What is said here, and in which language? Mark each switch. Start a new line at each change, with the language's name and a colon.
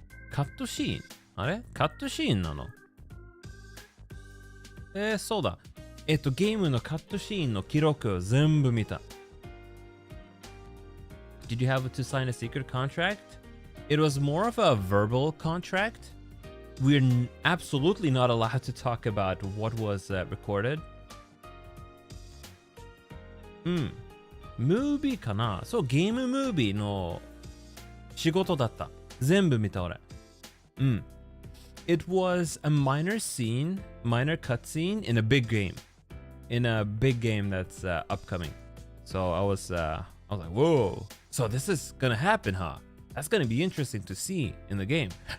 Japanese: カットシーンあれカットシーンなのそうだ。ゲームのカットシーンの記録を全部見た。
English: Did you have to sign a secret contract? It was more of a verbal contract. We're absolutely not allowed to talk about what was recorded.
Japanese: ムービーかなそう、ゲームムービーの仕事だった。全部見た俺。
English: It was a minor cutscene in a big game. In a big game that's upcoming. So I was like, whoa. So this is gonna happen, huh? That's gonna be interesting to see in the game.